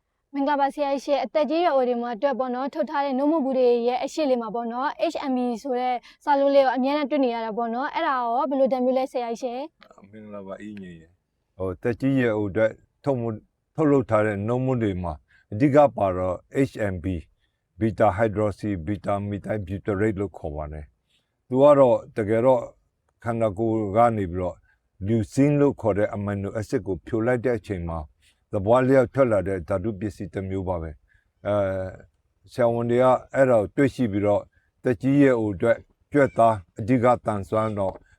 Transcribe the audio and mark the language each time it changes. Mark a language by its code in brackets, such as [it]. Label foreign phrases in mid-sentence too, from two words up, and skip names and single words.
[my] မင်္ဂလာပါဆရာကြီးအသက်ကြီးရွယ်အိုတွေမှာအတွက်ပေါ့နော်ထုတ်ထားတဲ့နှုတ်မှုဘူးတွေရဲ့အရှိလေးမှာပေါ့နော် HMB ဆိုတဲ့စာလုံးလေးကိုအများနဲ့တွေ့နေရတာပေါ့နော်အဲ့ဒါရောဘယ်လိုတံမျိုးလဲဆရာကြီး မင်္ဂလာပါအင်းကြီးတက်ကြီးရဲ့ဟိုအတွက်ထုတ်လုပ်ထားတဲ့နှုတ်မှုတွေမှာအဓိကပါတော့ HMB [en] beta hydroxy beta methyl butyrate [my] လို့ခေါ်ပါတယ်သူကတော့တကယ်တော့ခန္ဓာကိုယ်ကနေပြီးတော့ leucine လို့ခေါ်တဲ့ [en] amino acid [my] ကိုဖြိုလိုက် တဲ့အချိန်မှာသဘောလျောက်ထွက်လာတဲ့ဓာတုပစ္စည်းတစ်မျိုးပါပဲဆရာဝန်တွေကအဲ့ဒါကိုတွေ့ရှိပြီးတော့တက်ကြီးရဲ့ဟိုအတွက်ကြွက်သားအဓိကတန်ဆွမ်းတော့အ